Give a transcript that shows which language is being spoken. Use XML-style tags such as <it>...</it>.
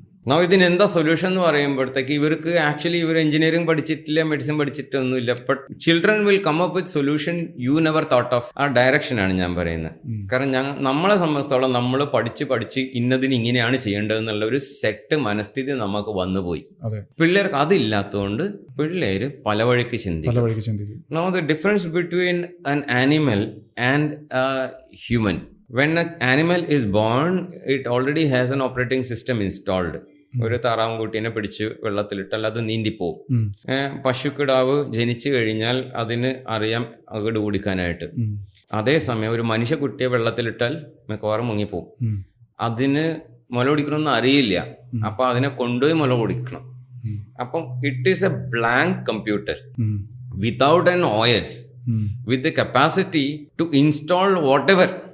<ml>Now ഇതിന് എന്താ solution എന്ന് പറയുമ്പോഴത്തേക്ക് ഇവർക്ക് ആക്ച്വലി ഇവർ എഞ്ചിനീയറിംഗ് പഠിച്ചിട്ടില്ല, medicine പഠിച്ചിട്ടൊന്നുമില്ല,</ml> <en>But children will come up with solution you never thought of.</en> <ml>ആ ഡയറക്ഷനാണ് ഞാൻ പറയുന്നത്. കാരണം നമ്മളെ സംബന്ധിച്ചോളം നമ്മൾ പഠിച്ച് ഇന്നതിന് ഇങ്ങനെയാണ് ചെയ്യേണ്ടതെന്നുള്ള ഒരു സെറ്റ് മനസ്ഥിതി നമുക്ക് വന്നുപോയി. പിള്ളേർക്ക് അതില്ലാത്തതുകൊണ്ട് പിള്ളേര് പല വഴിക്ക് ചിന്തിക്കും.</ml> <en>Now the difference between an animal and a human. When an animal is born, it already has an operating system installed.</en> <ml>ഒരു താറാവുംകുട്ടീനെ പിടിച്ച് വെള്ളത്തിലിട്ടാൽ അത് നീന്തിപ്പോവും. പശുക്കിടാവ് ജനിച്ചു കഴിഞ്ഞാൽ അതിന് അറിയാം അകട് കുടിക്കാനായിട്ട്. അതേസമയം ഒരു മനുഷ്യക്കുട്ടിയെ വെള്ളത്തിലിട്ടാൽ മിക്കവാറും മുങ്ങിപ്പോവും. അതിന് മുല കുടിക്കണമെന്ന് അറിയില്ല, അപ്പൊ അതിനെ കൊണ്ടുപോയി മുല കുടിക്കണം.</ml> <en>അപ്പം it is a blank computer without an OS, with the capacity to install whatever.</en>